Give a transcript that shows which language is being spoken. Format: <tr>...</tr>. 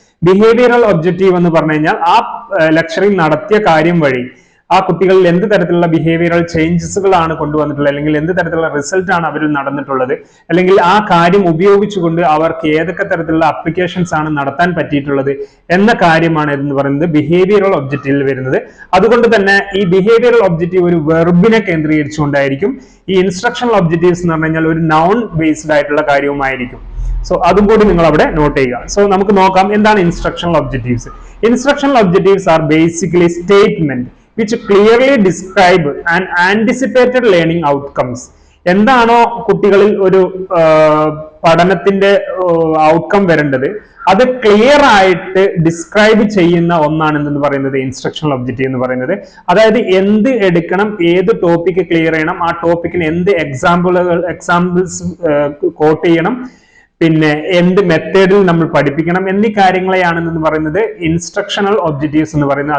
<ml>Behavioural objective എന്ന് പറഞ്ഞു കഴിഞ്ഞാൽ ആ ലെക്ചറിങ് നടത്തിയ കാര്യം വഴി ആ കുട്ടികളിൽ എന്ത് തരത്തിലുള്ള ബിഹേവിയറൽ ചേഞ്ചസുകളാണ് കൊണ്ടുവന്നിട്ടുള്ളത് അല്ലെങ്കിൽ എന്ത് തരത്തിലുള്ള റിസൾട്ട് ആണ് അവരിൽ നടന്നിട്ടുള്ളത് അല്ലെങ്കിൽ ആ കാര്യം ഉപയോഗിച്ചുകൊണ്ട് അവർക്ക് ഏതൊക്കെ തരത്തിലുള്ള അപ്ലിക്കേഷൻസ് ആണ് നടത്താൻ പറ്റിയിട്ടുള്ളത് എന്ന കാര്യമാണ് എന്ന് പറയുന്നത് ബിഹേവിയറൽ ഒബ്ജക്റ്റീവിൽ വരുന്നത്. അതുകൊണ്ട് തന്നെ ഈ ബിഹേവിയറൽ ഒബ്ജക്റ്റീവ് ഒരു വെർബിനെ കേന്ദ്രീകരിച്ചുകൊണ്ടായിരിക്കും. ഈ ഇൻസ്ട്രക്ഷണൽ ഒബ്ജക്റ്റീവ്സ് എന്ന് പറഞ്ഞു കഴിഞ്ഞാൽ ഒരു നൗൺ ബേസ്ഡ് ആയിട്ടുള്ള കാര്യവുമായിരിക്കും. സോ അതും കൂടി നിങ്ങൾ അവിടെ നോട്ട് ചെയ്യുക. സോ നമുക്ക് നോക്കാം എന്താണ് instructional objectives.</ml> <en>Instructional objectives are basically statement which clearly describe and anticipated learning outcomes.</en> <ml>എന്താണോ കുട്ടികളിൽ ഒരു പഠനത്തിന്റെ ഔട്ട്കം വരേണ്ടത് അത് ക്ലിയർ ആയിട്ട് ഡിസ്ക്രൈബ് ചെയ്യുന്ന ഒന്നാണ് എന്ന് പറയുന്നത് ഇൻസ്ട്രക്ഷണൽ ഒബ്ജക്റ്റീവ് എന്ന് പറയുന്നത്. അതായത് എന്ത് എടുക്കണം, ഏത് ടോപ്പിക് ക്ലിയർ ചെയ്യണം, ആ ടോപ്പിക്കിന് എന്ത് എക്സാമ്പിൾസ് കോട്ട് ചെയ്യണം, പിന്നെ എന്ത് മെത്തേഡിൽ നമ്മൾ പഠിപ്പിക്കണം എന്നീ കാര്യങ്ങളെയാണെന്ന് പറയുന്നത് ഇൻസ്ട്രക്ഷണൽ ഒബ്ജക്റ്റീവ്സ് എന്ന് പറയുന്നത്.</ml>